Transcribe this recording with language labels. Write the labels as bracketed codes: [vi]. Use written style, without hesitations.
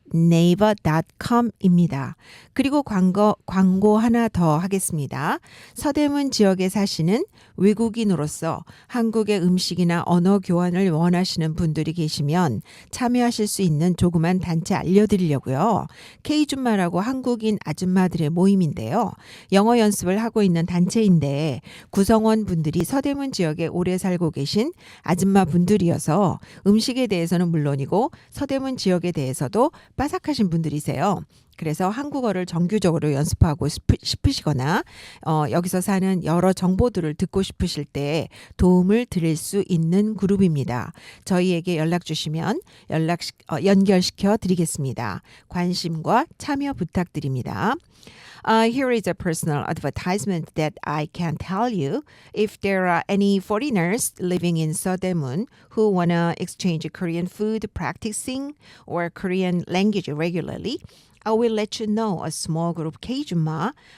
[ko] exchange1-@naver.com입니다. 그리고 광고 하나 더 하겠습니다. 서대문 지역에 사시는 외국인으로서 한국의 음식이나 언어 교환을 원하시는 분들이 계시면 참여하실 수 있는 조그만 단체 알려드리려고요. K줌마라고 한국인 아줌마들의 모임인데요. 영어 연습을 하고 있는 단체인데 구성원 분들이 서대문 지역에 오래 살고 계신 아줌마 분들이어서 음식에 대해서는 물론이고 서대문 지역에 대해서도 빠삭하신 분들이세요. 그래서 한국어를 정규적으로 연습하고 싶으시거나 여기서 사는 여러 정보들을 듣고 싶으실 때 도움을 드릴 수 있는 그룹입니다. 저희에게 연락 주시면 연결시켜 드리겠습니다. 관심과 참여 부탁드립니다. [en] Here is a personal advertisement that I can tell you. If there are any foreigners living in Sodemu who want to exchange Korean food practicing or Korean language regularly, I will let you know a small group Kjuma.